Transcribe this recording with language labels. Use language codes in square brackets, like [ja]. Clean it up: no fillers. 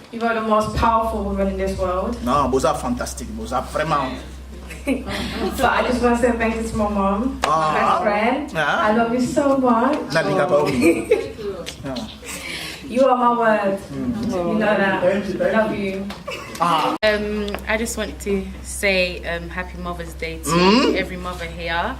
[en] You are the most powerful woman in this world. [fr] Non, vous êtes fantastique, vous êtes vraiment. [en] So I just want to say thank you to my mom, my friend. I love you so much. You are my word. You know that. I love you. I just want to say happy Mother's Day to every mother here.